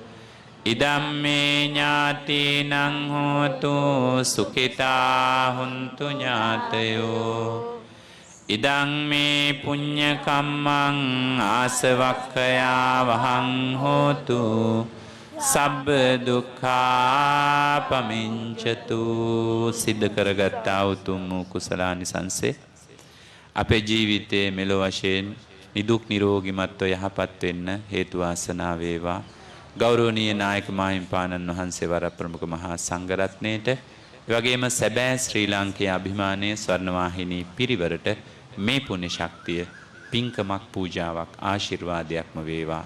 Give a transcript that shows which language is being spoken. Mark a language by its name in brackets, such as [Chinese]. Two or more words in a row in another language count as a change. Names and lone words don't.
[Pali] ඉදම්මේ ඥාතිනං හෝතු සුඛිතා හුන්තු ඥාතයෝ ඉදං මේ පුඤ්ඤ කම්මං ආසවක්ඛයා වහං හෝතු සබ්බ දුක්ඛා පමිංචතු. [Sinhala] සිද්ධ කරගත්තා උතුම් කුසලානිසංසේ අපේ ජීවිතයේ මෙලොව වශයෙන් නිදුක් නිරෝගීමත්ව යහපත් වෙන්න හේතු වාසනා වේවා. ගෞරවනීය නායක මාහිම්පාණන් වහන්සේ වර ප්‍රමුඛ මහා සංඝරත්නයේට එවැගේම සැබෑ ශ්‍රී ලාංකේය අභිමානයේ ස්වර්ණවාහිනී පිරිවරට මේ පුණ්‍ය ශක්තිය පින්කමක් පූජාවක් ආශිර්වාදයක්ම වේවා.